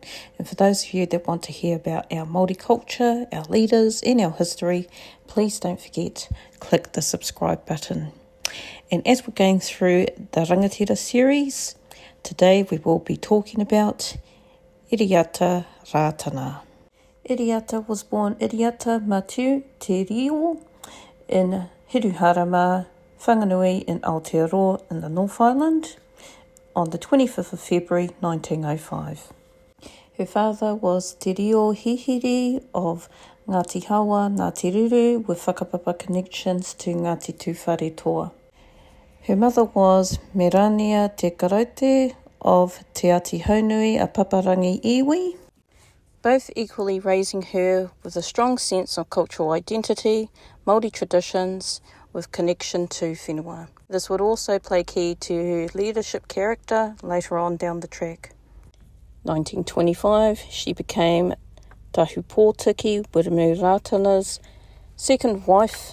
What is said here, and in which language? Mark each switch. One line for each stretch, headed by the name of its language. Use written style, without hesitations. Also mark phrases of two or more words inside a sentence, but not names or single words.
English: And for those of you that want to hear about our Māori culture, our leaders and our history, please don't forget, click the subscribe button. And as we're going through the Rangatira series, today we will be talking about Iriaka Rātana. Iriaka was born Iriaka Matu Te Rio in Hiruharama, Whanganui in Aotearoa in the North Island on the 25th of February 1905. Her father was Te Rio Hihiri of Ngāti Hawa, Ngāti Ruru with whakapapa connections to Ngāti Tūwhare Toa. Her mother was Merania Te Karaute of Te Ati Haunui, a paparangi iwi, both equally raising her with a strong sense of cultural identity, Māori traditions, with connection to whenua. This would also play key to her leadership character later on down the track. 1925, she became Tahupōtiki Wiremu Ratana's second wife.